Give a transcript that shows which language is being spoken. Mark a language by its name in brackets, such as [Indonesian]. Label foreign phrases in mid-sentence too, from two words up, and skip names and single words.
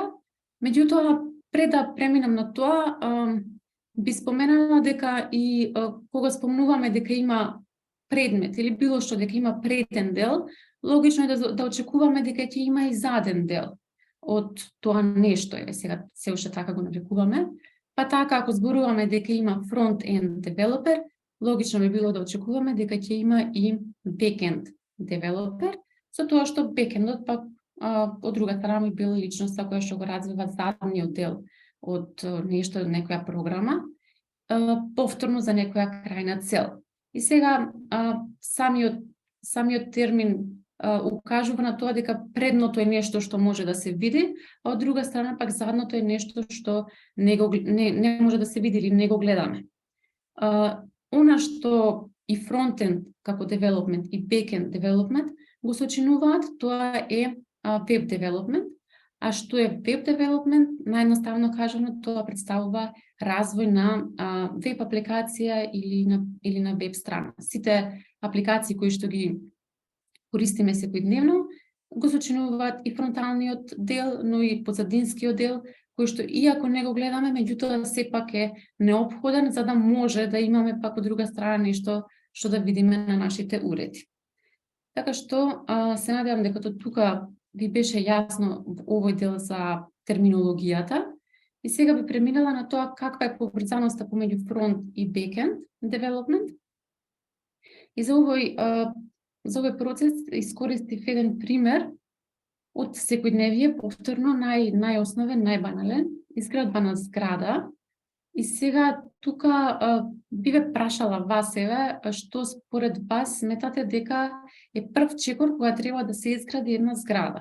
[Macedonian] Меѓутоа, пред да преминам на тоа, би споменала дека и кога спомнуваме дека има предмет или било што дека има преден дел, логично е да очекуваме дека ќе има и заден дел од тоа нешто. Еве сега се уште така го нарекуваме. Па така ако зборуваме дека има [English] front-end developer, [Macedonian] логично би било да очекуваме дека ќе има и [English] back-end developer, [Macedonian] со тоа што back-endот пак од друга страна би била личноста која што го развива задниот дел од нешто, од некоја програма, повторно за некоја крајна цел. И сега самиот термин укажува на тоа дека предното е нешто што може да се види, а од друга страна пак задното е нешто што не може да се види или не го гледаме. Она што и фронтенд како development и [English] backend development [Macedonian] го сочинуваат, тоа е [English] web development, [Macedonian] а што е [English] web development, [Macedonian] наједноставно кажано, тоа представува развој на веб апликација или на веб страна. Сите апликации кои што ги користиме секојдневно го сочинуваат и фронталниот дел, но и позадинскиот дел, кој што иако не го гледаме, меѓутоа сепак е неопходен за да може да имаме пак од друга страна нешто што да видиме на нашите уреди. Така што се надевам дека тука ви беше јасно овој дел за терминологијата. И сега би преминала на тоа каква е поврзаноста помеѓу фронт и [English] backend development. [Macedonian] И за овој процес искористив еден пример од секојдневие, повторно најосновен, најбанален, изградба на зграда. И сега тука би ве прашала вас, што според вас сметате дека е прв чекор кога треба да се изгради една зграда?